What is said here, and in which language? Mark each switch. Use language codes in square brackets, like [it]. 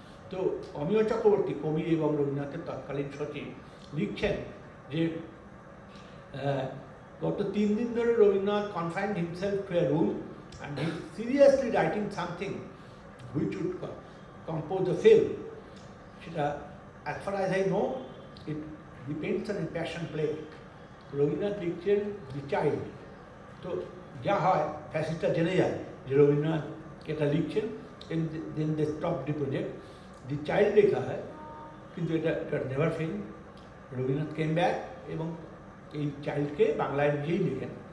[bn] তো অমিয় চক্রবর্তী, কবি এবং রবীন্দ্রনাথের তৎকালীন সচিব, লিখছেন যে গত 3 দিন ধরে Rabindranath [en] Confined himself to a room and he seriously writing something which would compose a film. [bn] সেটা [en] as far as I know, it depends on a passion play. [bn] Rabindranath লিখছেন দি চাইল্ড। তো যা হয় ফ্যাসিস্টরা জেনে যায় যে রবীন্দ্রনাথ এটা লিখছেন, [en] Then they stop the project. [bn] The child লেখা হয়, কিন্তু এটা [en] Never film. [bn] Rabindranath [en] came back [bn] এবং এই চাইল্ডকে বাংলায় নিজেই লেখেন।